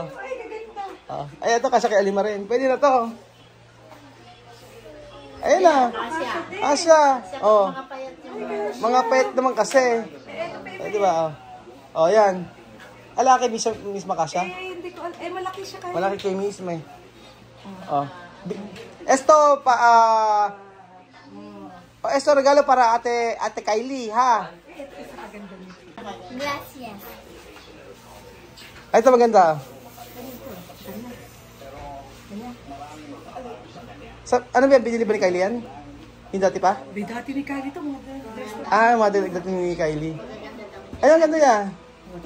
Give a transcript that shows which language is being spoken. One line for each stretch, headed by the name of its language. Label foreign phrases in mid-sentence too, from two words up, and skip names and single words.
Filipino: Ay, ito kasi kay Alima rin. Pwede na to. Ayun na. Asya. Oh. Mga payat naman kasi. Eh, di ba? Oh. Oh, yan. Ala kay Miss Makasya? Hindi ko malaki siya kaya. Malaki kay Miss May. Oh.
Spanish: Esto esto regalo para Ate Kylie, ha? Gracias.
Filipino: Ay, ito maganda. Ano ba yan? Binili ba ni Kylie yan? Yung dati pa? Dati ni Kylie ito. Ah, mga dati ni Kylie. Ay, ang ganda yan. Ito.